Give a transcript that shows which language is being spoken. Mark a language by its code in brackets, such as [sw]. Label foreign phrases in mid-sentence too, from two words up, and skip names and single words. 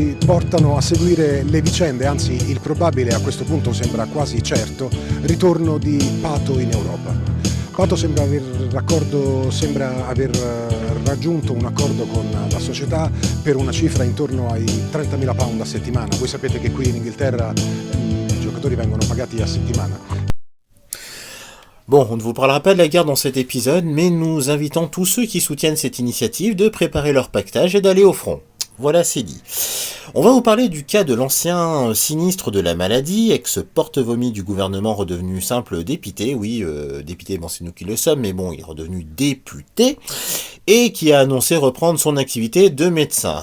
[it] portano a seguire le vicende, anzi il probabile, a questo punto sembra quasi certo, ritorno di Pato in Europa. Pato sembra aver raggiunto un accordo con la società per una cifra intorno ai 30.000 pound a settimana. Voi sapete che qui in Inghilterra i giocatori vengono pagati a settimana. [fr] Bon, on ne vous parlera pas de la guerre dans cet épisode, mais nous invitons tous ceux qui soutiennent cette initiative de préparer leur pactage et d'aller au front. Voilà, c'est dit. On va vous parler du cas de l'ancien sinistre de la maladie, ex-porte-vomi du gouvernement redevenu simple député, oui, député, bon c'est nous qui le sommes, mais bon, il est redevenu député, et qui a annoncé reprendre son activité de médecin.